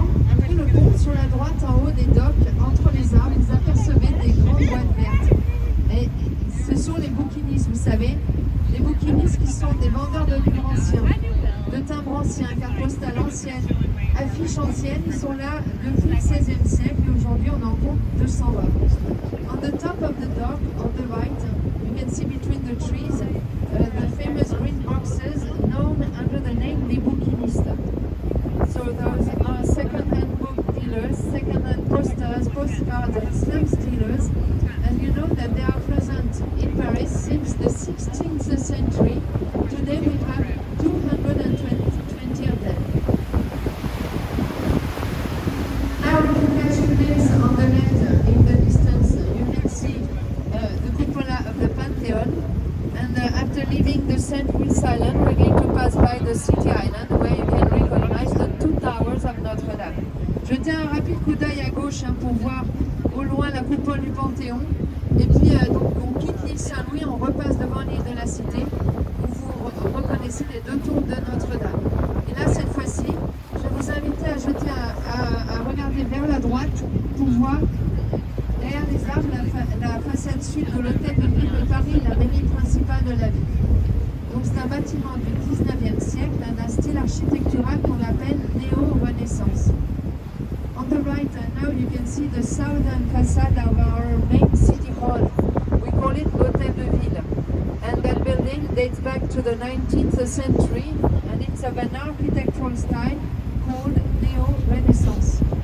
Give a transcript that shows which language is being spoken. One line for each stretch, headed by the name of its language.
French: Après le pont, sur la droite, en haut des docks, entre les arbres, vous apercevez des grandes boîtes vertes. Et ce sont les bouquinistes, vous savez. Les bouquinistes qui sont des vendeurs de livres anciens, de timbres anciens, cartes postales anciennes, affiches anciennes. Ils sont là depuis le XVIe siècle et aujourd'hui on en compte 220.
English: On the top of the dock, on the right, you can see between the trees the famous green boxes known under the name Les Bouquinistes. So those are second-hand book dealers, second-hand posters, postcards and stamp dealers. And you know that they are present in Paris since the 16th century. Today we have 220 of them. Now we can catch a glimpse on the left in the distance. You can see the cupola of the Pantheon. And after leaving the St. Louis Island, we're going to pass by the City Island where you can recognize the two towers of Notre-Dame.
French: Jetez un rapide coup d'œil à gauche pour voir au loin la coupole du Panthéon. Et puis donc on quitte l'île Saint-Louis, on repasse devant l'île de la Cité où vous reconnaissez les deux tours de Notre-Dame. Et là cette fois-ci, je vais vous inviter à regarder vers la droite pour voir derrière les arbres la façade sud de l'hôtel de ville de Paris, la mairie principale de la ville. Donc c'est un bâtiment du 19e siècle, d'un style architectural qu'on appelle néo-renaissance.
English: On the right now you can see the southern facade of our main city hall. We call it Hôtel de Ville. And that building dates back to the 19th century and it's of an architectural style called neo-renaissance.